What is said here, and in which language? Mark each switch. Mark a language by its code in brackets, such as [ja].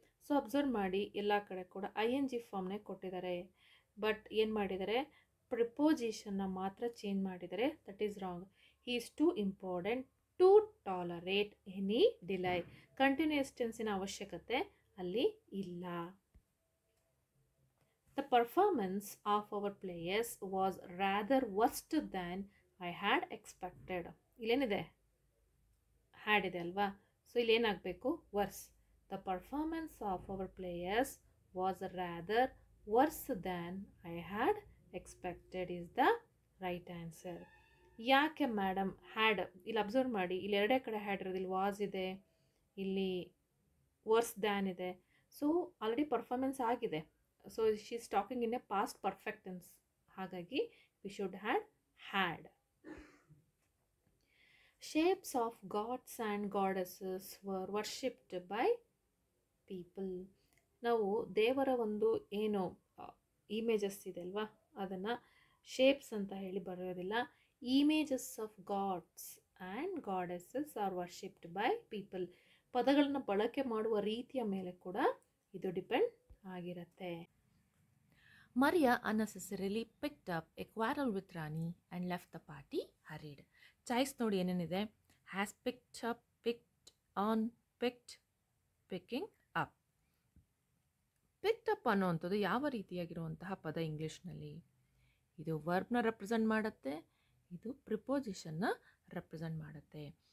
[kn] So observe ಮಾಡಿ, ಎಲ್ಲ ಕಡೆ ಕೂಡ ING ಫಾರ್ಮ್ನೇ ಕೊಟ್ಟಿದ್ದಾರೆ. ಬಟ್ ಏನು ಮಾಡಿದ್ದಾರೆ? ಪ್ರಿಪೋಸಿಷನ್ನ ಮಾತ್ರ ಚೇಂಜ್ ಮಾಡಿದ್ದಾರೆ. [en] That is wrong. He is too important to tolerate any delay. [kn] Continuous ಟೆನ್ಸಿನ ಅವಶ್ಯಕತೆ ಅಲ್ಲಿ ಇಲ್ಲ. [en] The performance of our players was rather worse than I had expected. [kn] ಇಲ್ಲೇನಿದೆ? Had ಇದೆ ಅಲ್ವಾ? So ಇಲ್ಲೇನಾಗಬೇಕು? Verse. [en] The performance of our players was rather worse than I had expected is the right answer. [kn] ಯಾಕೆ madam had? ಇಲ್ಲಿ observe ಮಾಡಿ, ಇಲ್ಲಿ ಎರಡೇ ಕಡೆ had ಇರೋದು. ಇಲ್ಲಿ ವಾಸ್ ಇದೆ, ಇಲ್ಲಿ ವರ್ಸ್ ದ್ಯಾನ್ ಇದೆ. ಸೊ ಆಲ್ರೆಡಿ ಪರ್ಫಾರ್ಮೆನ್ಸ್ ಆಗಿದೆ. [en] So she is talking in a past perfect tense. ಹಾಗಾಗಿ we should had. Shapes of gods and goddesses were worshipped by people. [kn] ನಾವು ದೇವರ ಒಂದು ಏನು ಇಮೇಜಸ್ ಇದೆ ಅಲ್ವಾ, ಅದನ್ನು ಶೇಪ್ಸ್ ಅಂತ ಹೇಳಿ ಬರೆಯೋದಿಲ್ಲ. [en] Images of gods and goddesses are worshipped by people. [kn] ಪದಗಳನ್ನು ಬಳಕೆ ಮಾಡುವ ರೀತಿಯ ಮೇಲೆ ಕೂಡ ಇದು ಡಿಪೆಂಡ್ ಆಗಿರುತ್ತೆ. [en] Maria unnecessarily picked up a quarrel with Rani and left the party hurried. [kn] Choice ನೋಡಿ ಏನೇನಿದೆ? [en] Has picked up, picked on, picked, picking up. [kn] Picked up ಅನ್ನೋವಂಥದ್ದು ಯಾವ ರೀತಿಯಾಗಿರುವಂತಹ ಪದ ಇಂಗ್ಲೀಷ್ನಲ್ಲಿ? ಇದು ವರ್ಬ್ನ ರೆಪ್ರೆಸೆಂಟ್ ಮಾಡುತ್ತೆ, ಇದು ಪ್ರಿಪೋಸಿಷನ್ನ ರೆಪ್ರೆಸೆಂಟ್ ಮಾಡುತ್ತೆ.